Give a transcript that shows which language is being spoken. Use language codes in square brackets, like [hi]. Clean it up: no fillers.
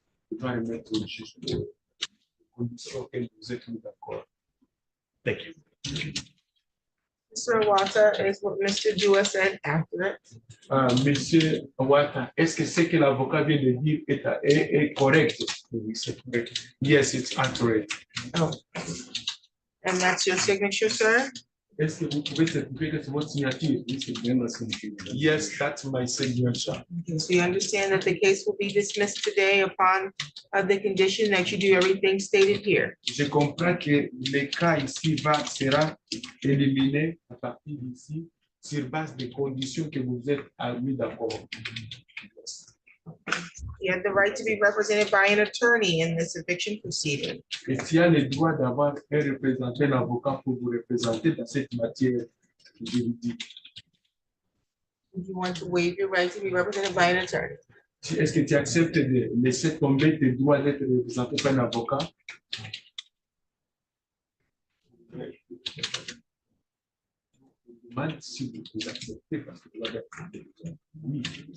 [fr] Je dois remettre juste les conditions auxquelles vous êtes mis d'accord. [en] Thank you. Mr. Wata is what Mr. Dua said accurate. [fr] Monsieur Wata, est-ce que ce que l'avocat vient de dire est correct? [en] Yes, it's accurate. Oh. And that's your signature, sir? [fr] Est-ce que vous pouvez certifier que c'est votre signature? Oui, c'est bien ma signature. [en] Yes, that's my signature. Okay, so you understand that the case will be dismissed today upon the condition that you do everything stated here. [fr] Je comprends que le cas ici sera éliminé à partir d'ici sur base des conditions que vous êtes mis d'accord. [en] You have the right to be represented by an attorney in this eviction proceeding. [fr] Et s'il y a le droit d'avoir un représentant, un avocat pour vous représenter dans cette matière juridique. [en] Do you want to waive your right to be represented by an attorney? [fr] Est-ce que tu acceptes de laisser tomber tes droits d'être représenté par un avocat? Je demande si vous acceptez parce que oui.